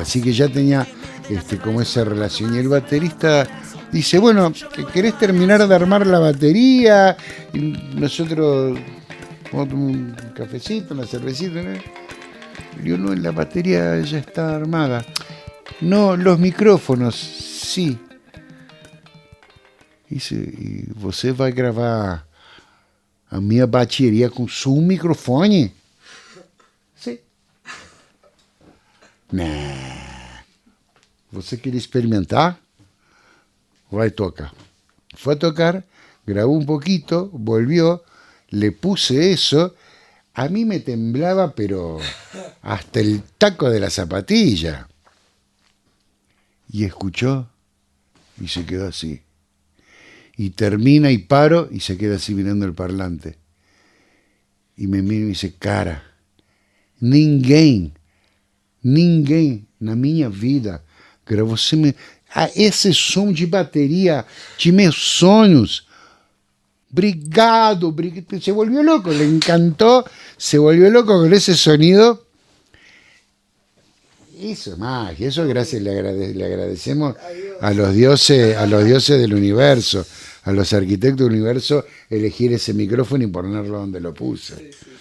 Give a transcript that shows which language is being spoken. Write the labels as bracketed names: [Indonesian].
[Spanish] Así que ya tenía como esa relación. Y el baterista dice, bueno, ¿querés terminar de armar la batería? Y nosotros vamos a tomar un cafecito, una cervecita, ¿no? Y yo, no, la batería ya está armada. No, los micrófonos, sí. [Portuguese] E você vai gravar a minha bateria com seu microfone? Sim. Nah. Você queria experimentar? Vai tocar. [Spanish] Fue a tocar, grabó un poquito, volvió, le puse eso. A mí me temblaba, pero hasta el taco de la zapatilla. Y escuchó y se quedó así. Y termina y paro y se queda así mirando el parlante. Y me mira y me dice, [Portuguese] cara, ninguém na minha vida gravou esse som de bateria de meus sonhos. Obrigado. [Spanish] Se volvió loco, le encantó, se volvió loco con ese sonido. Eso es magia, eso gracias le agradecemos a los dioses del universo, a los arquitectos del universo, elegir ese micrófono y ponerlo donde lo puse.